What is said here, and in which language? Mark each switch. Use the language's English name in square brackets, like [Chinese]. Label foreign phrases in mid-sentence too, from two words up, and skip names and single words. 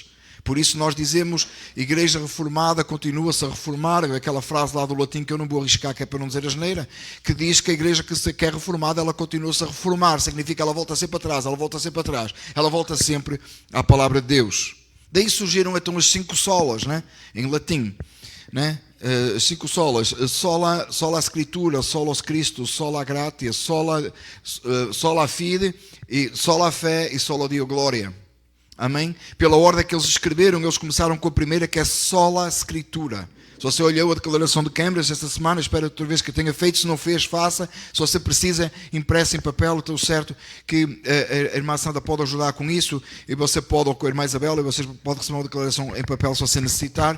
[Portuguese] Por isso nós dizemos, igreja reformada continua-se a reformar, aquela frase lá do latim que eu não vou arriscar, que é para não dizer asneira, que diz que a igreja que é reformada, ela continua-se a reformar, significa ela volta sempre atrás, ela volta sempre atrás, ela volta sempre à palavra de Deus. Daí surgiram então as 5 solas, né? Em latim, né? 5 solas: [Latin] sola Escritura, solos Christus, sola gratia, sola fide, e sola fé e sola Deo gloria. [Portuguese] Amém? Pela ordem que eles escreveram, eles começaram com a primeira, que é sola Escritura. Se você olhou a declaração de Cambridge esta semana, espero outra vez que tenha feito. Se não fez, faça. Se você precisa, impressa em papel. Estou certo que a irmã Sandra pode ajudar com isso, e você pode, ou com a irmã Isabela, e você pode receber uma declaração em papel se você necessitar.